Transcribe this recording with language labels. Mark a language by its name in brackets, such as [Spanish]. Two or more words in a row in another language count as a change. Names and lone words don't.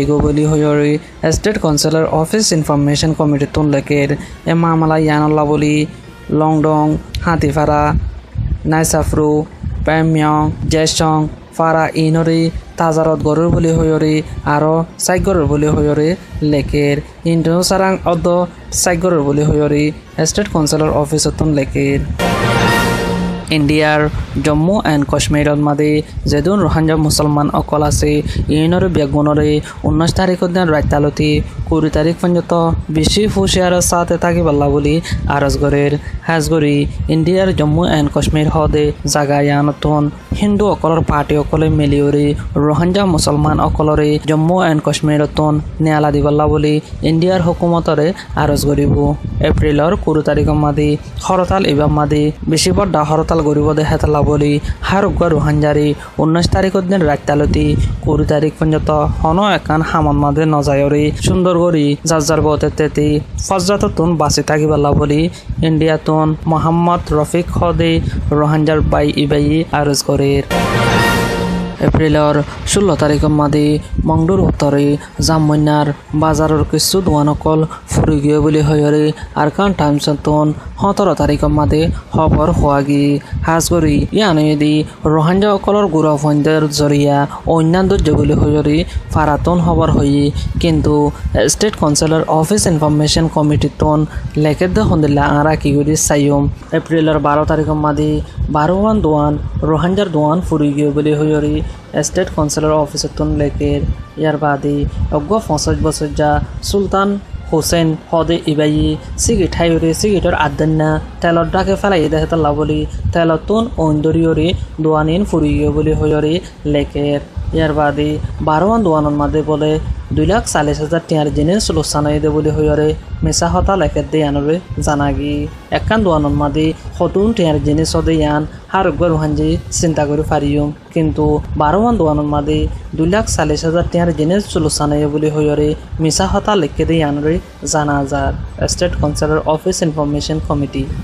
[Rohingya] গো বলি হয়রি স্টেট কাউন্সিলর অফিস ইনফরমেশন কমিটি তুন লেকের এ মামলা ইয়ানল্লা বলি লংডং হাতিফারা নাইসাফরু প্যামিয়ং জয়সং ফারা ইনরি তাজারত গরুর বলি হয়রি আরো সাইগরুর বলি হয়রি লেকের ইন্ডো সারাং অদ সাইগরুর বলি হয়রি স্টেট কাউন্সিলর অফিসতন লেকের ইণ্ডিয়াৰ জম্মু এণ্ড কাশ্মীৰত মাদে যেদুন ৰোহিংগা মুছলমান অকল আছে ইনৰ বেগুণৰে 19 তাৰিখৰ দিন ৰাইতালতি 20 তাৰিখ পৰ্যন্ত বেছি হুঁচিয়াৰৰ সাথে থাকিবলা বুলি আৰজগৰেৰ হাজগৰি ইণ্ডিয়াৰ জম্মু এণ্ড কাশ্মীৰ হদে জাগায়ানতন হিন্দু অকলৰ পাৰ্টি অকলে মিলিয়ৰি ৰোহিংগা মুছলমান অকলৰে জম্মু এণ্ড কাশ্মীৰতন ন্যায়ালা দিবলা বুলি ইণ্ডিয়াৰ হুকুমতৰে আৰজ কৰিব এপ্ৰিলৰ 20 তাৰিখৰ মাদি হৰতাল ইবাম মাদি বেছি বড় হরতাল গরিব দেখাতলা বলি হারুগা রোহাঞ্জারি 19 তারিখের দিন রাইতালতি 20 তারিখ পর্যন্ত হন একান হামন মাদে নজায়রি সুন্দর গরি যার বতেতেতি ফজরাততুন বাঁচি থাকিবলা বলি ইন্ডিয়াতুন মোহাম্মদ রফিক হদে রোহাঞ্জার বাই ইবাই আরজ করের এপ্রিলৰ 16 তাৰিখৰ মাদি মংডুৰ উত্তৰে জামমন্যাৰ বাজাৰৰ কিছু দোকানকল ফুৰি গিয়ে বুলি হয়ৰে আৰকান টাইমছতন 17 তাৰিখৰ মাদি খবৰ হোৱাগি হাজগৰি ইয়ানেদি ৰোহিংগা অকলৰ গুৰাফন্দের জৰিয়া অন্যান্য জগলি হয়ৰে ফাৰাতন খবৰ হৈ কিন্তু ষ্টেট কাউন্সিলৰ অফিস ইনফরমেশন কমিটিতন লেখেদ হন্দিলা আৰা কি গৰি চাইম এপ্ৰিলৰ 12 তাৰিখৰ মাদি 12 দোকান ৰোহিংগাৰ দোকান ফুৰি গিয়ে বুলি হয়ৰে স্টেট কাউন্সিলৰ অফিসতন লেকের ইয়ার বাদে অজ্ঞ 50 বছর যা সুলতান হোসেন হদে ইবাই সিগিট হাইরে সিগিটর আদন্না তেলর ডাকে ফেলাই দেহতলা বলি তেলতন ঐন্দরিয়রে দোয়ানিন ফুরিয়ে বলি হয়রে লেকের ইয়ার বাদে 12 দোয়ানর মাঝে বলে 2,40,000 টিয়ার জিনিস লোসানাই দে বলি হয়রে মেসা হতা লেকের দে আনরে জানাগি একান দোয়ানর মাঝে হতুন টিয়ার জিনিস হদে ইয়ান হারুগ্য রোহাঞ্জি চিন্তা করে পারিম কিন্তু 12 দোয়ানর মাঝে 2,40,000 টিয়ার জিনিস লোসানাই বলি হয়রে মেসা হতা লেকে দে আনরে জানা যার স্টেট কাউন্সিলৰ অফিস ইনফরমেশন কমিটি